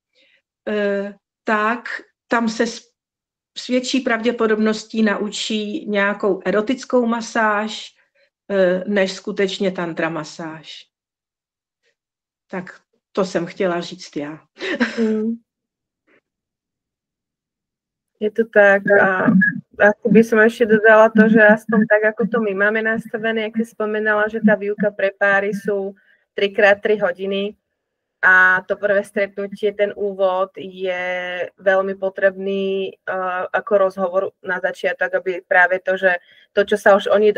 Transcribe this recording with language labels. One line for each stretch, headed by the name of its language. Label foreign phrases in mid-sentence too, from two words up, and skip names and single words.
Czech: tak tam se s větší pravděpodobností naučí nějakou erotickou masáž, než skutečně tantra masáž. Tak to jsem chtěla říct já.
Slovak: Je to tak a ako by som ešte dodala to, že aspoň tak, ako to my máme nastavené, jak si spomenala, že tá výuka pre páry sú 3x3 hodiny a to prvé stretnutie, ten úvod je veľmi potrebný ako rozhovor na začiatok, aby práve to, že to, čo sa už oni